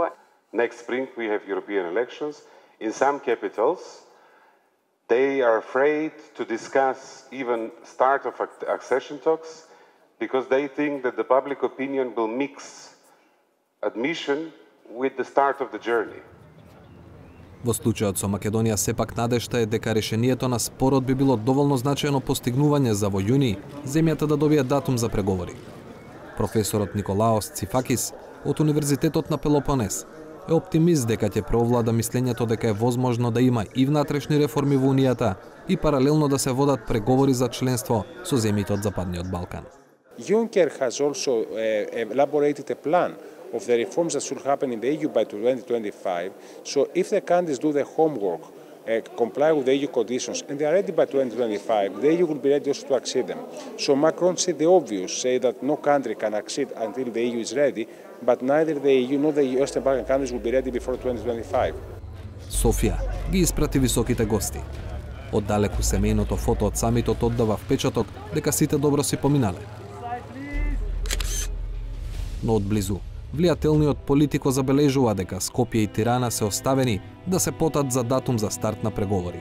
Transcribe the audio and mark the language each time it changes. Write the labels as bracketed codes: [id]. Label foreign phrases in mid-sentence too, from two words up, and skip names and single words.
[en] Next spring we have European elections. In some capitals, they are afraid to discuss even start of accession talks because they think that the public opinion will mix admission with the start of the journey. [mk] Во случајот со Македонија сепак надежта е дека решението на спорот би било доволно значајно постигнување за во јуни земјата да добие датум за преговори. Професорот Николаос Цифакис од Универзитетот на Пелопонес е оптимист дека ќе преовлада мислењето дека е возможно да има и внатрешни реформи во Унијата и паралелно да се водат преговори за членство со земјите од Западниот Балкан. [en] Juncker has also elaborated a plan of the reforms that should happen in the EU by 2025. So if the countries do their homework, comply with the EU conditions, and they are ready by 2025, the EU will be ready also to accede them. So Macron said the obvious, say that no country can accede until the EU is ready, but neither the EU nor the Eastern Balkan countries will be ready before 2025. [mk] Софија ги испрати високите гости. Оддалеку семејното фото од самитот оддава впечаток дека сите добро си поминале. Но одблизу, влијателниот политико забележува дека Скопје и Тирана се оставени да се потат за датум за старт на преговори.